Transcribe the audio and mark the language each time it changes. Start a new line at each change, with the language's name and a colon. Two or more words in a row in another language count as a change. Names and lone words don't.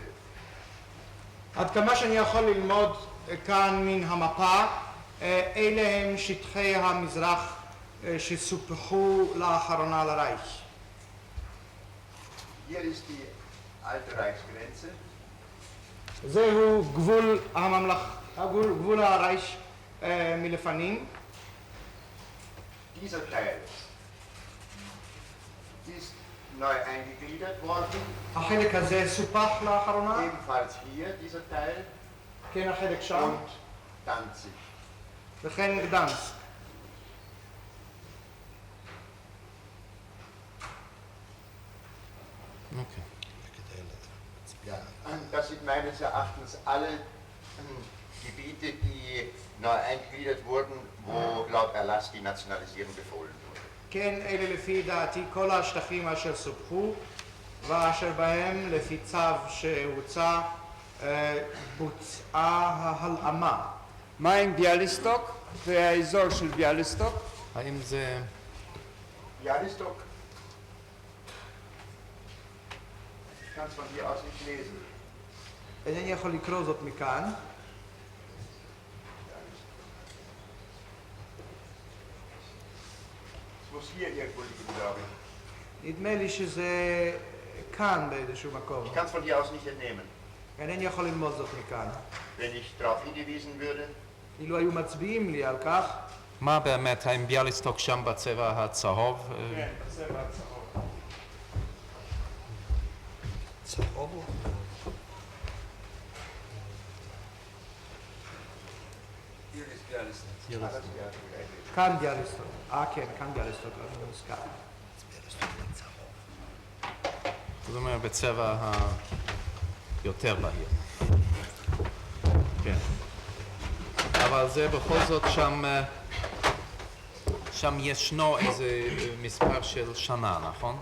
Hebrew: עד כמה שאני יכול ללמוד כאן מן המפה, אלה הם שטחי המזרח שסופחו לאחרונה לרייך.
German: Hier ist die alte Reichsgrenze.
Hebrew: זהו גבול גבול הרייך מלפנים.
German: Dieser Teil ist neu eingegliedert worden.
Hebrew: החלק הזה סופח לאחרונה.
German: Ebenfalls hier dieser Teil
Hebrew: כן, החלק שם.
German: und Danzig.
Hebrew: וכן גדנסק. Okay.
German: Ja, das sind meines Erachtens alle Gebiete, die neu eingegliedert wurden, wo laut Erlass die Nationalisierung befohlen wurde.
Hebrew: כן, אלה לפי דעתי כל השטחים אשר סופחו ואשר בהם לפי צו שהוצא בוצעה ההלאמה. מה עם ביאליסטוק והאזור של ביאליסטוק? האם זה...
German: Bialystok. Ich kann es von hier aus nicht lesen.
Hebrew: אינני יכול לקרוא זאת מכאן.
German: Es muss hier irgendwo liegen, glaube ich.
Hebrew: נדמה לי שזה כאן באיזשהו מקום.
German: Ich kann es von hier aus nicht entnehmen.
Hebrew: אינני יכול ללמוד זאת מכאן.
German: Wenn ich darauf hingewiesen würde,
Hebrew: אילו היו מצביעים לי על כך, מה באמת, האם ביאליסטוק שם בצבע הצהוב? כן, בצבע הצהוב. צהוב?
German: Hier ist Bialystok. alles ja,
Hebrew: כאן ביאליסטוק. כן, כאן ביאליסטוק, לא מוזכר. זאת אומרת, בצבע היותר בהיר. כן. אבל זה בכל זאת שם ישנו איזה מספר של שנה, נכון?